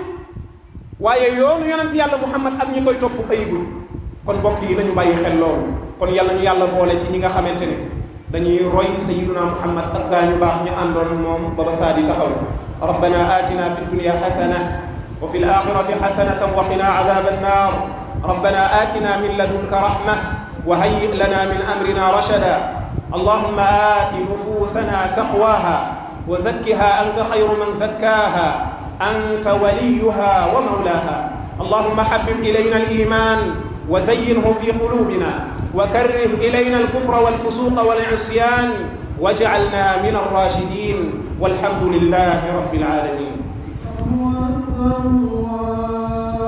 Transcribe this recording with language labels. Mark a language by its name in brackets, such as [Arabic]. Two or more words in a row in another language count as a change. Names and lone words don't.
[Wolof] waaye yoonu yonent yàlla muhammad ak ñi koy topp ayibul kon mbokk yi nañu bàyyi xel loolu kon yàlla ñu yàlla boole ci ñi nga xamante ne dañuy roy sayyiduna muhammad ak gaa ñu baax ñu àndoon moom ba ba saa di taxaw [Arabic] ربنا آتنا في الدنيا حسنة وفي الآخرة حسنة وقنا عذاب النار ربنا آتنا من لدنك رحمة وهيئ لنا من أمرنا رشدا اللهم آت نفوسنا تقواها وزكها أنت خير من زكاها أنت وليها ومولاها. اللهم حبب إلينا الإيمان وزينه في قلوبنا وكره إلينا الكفر والفسوق والعصيان واجعلنا من الراشدين، والحمد لله رب العالمين.